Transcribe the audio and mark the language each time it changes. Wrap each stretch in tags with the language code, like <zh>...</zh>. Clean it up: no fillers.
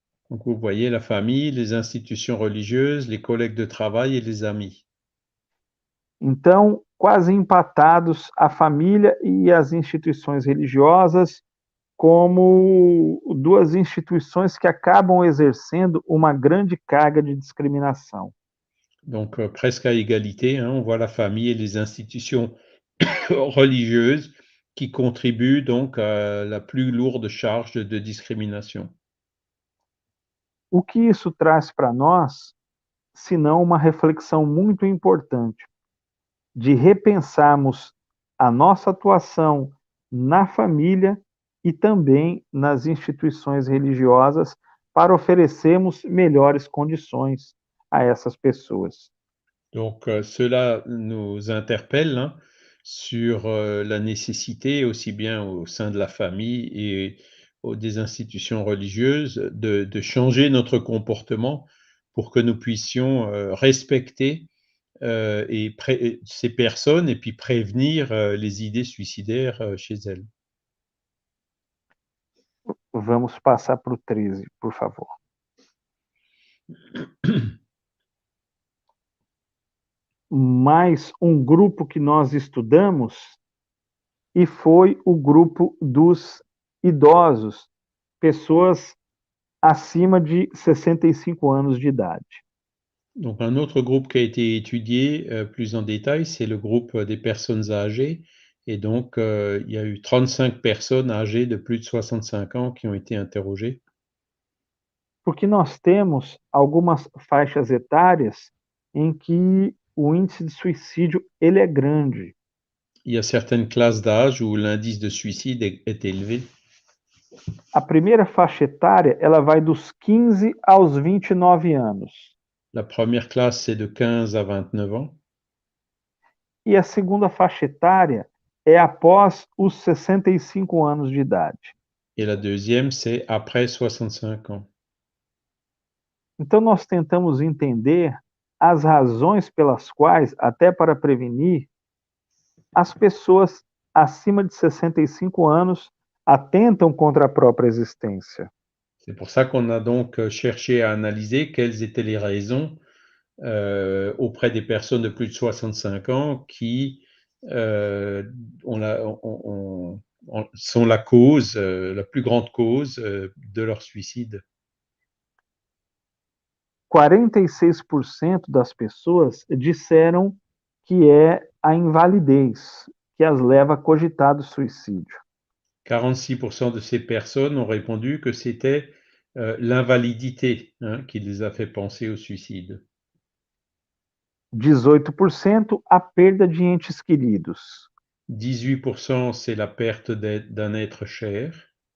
<fr>Donc, vous voyez la famille, les institutions religieuses, les collègues de travail et les amis.</fr> <pt>Então, quase empatados a família e as instituições religiosas como 2 instituições que acabam exercendo uma grande carga de discriminação.</pt> <fr>Donc, presque à égalité, hein, on voit la famille et les institutions religieuses qui contribuent donc à la plus lourde charge de discrimination.</fr> <pt>O que isso traz para nós, senão uma reflexão muito importante, de repensarmos a nossa atuação na família e também nas instituições religiosas para oferecermos melhores condições a essas pessoas.</pt> <fr>Donc, cela nous interpelle, hein, sur la nécessité, aussi bien au sein de la famille et des institutions religieuses, de changer notre comportement pour que nous puissions respecter ces personnes et puis prévenir les idées suicidaires chez elles.</fr> <pt>Vamos passar para o 13, por favor. Mais um grupo que nós estudamos e foi o grupo dos idosos, pessoas acima de 65 anos de idade.</pt> <fr>Donc un autre groupe qui a été étudié plus en détail, c'est le groupe des personnes âgées. Et donc, il y a eu 35 personnes âgées de plus de 65 ans qui ont été interrogées.</fr> <pt>Porque nós temos algumas faixas etárias em que o índice de suicídio ele é grande.</pt> <fr>Il y a certaines classes d'âge où l'indice de suicide est élevé.</fr> <pt>A primeira faixa etária, ela vai dos 15 aos 29 anos.</pt> <fr>La première classe, c'est de 15 à 29 ans.</fr> <pt>E a segunda faixa etária é após os 65 anos de idade.</pt> <fr>Et la deuxième, c'est après 65 ans.</fr> <pt>Então, nós tentamos entender as razões pelas quais, até para prevenir, as pessoas acima de 65 anos atentam contra a própria existência.</pt> <fr>C'est pour ça qu'on a donc cherché à analyser quelles étaient les raisons auprès des personnes de plus de 65 ans qui sont la cause, la plus grande cause de leur suicide.</fr> <pt>46% das pessoas disseram que é a invalidez que as leva a cogitar do suicídio.</pt> <fr>46% de ces personnes ont répondu que c'était l'invalidité, hein, qui les a fait penser au suicide.</fr> <pt>18% a perda de entes queridos.</pt> <fr>18% c'est la perte d'un être cher.</fr>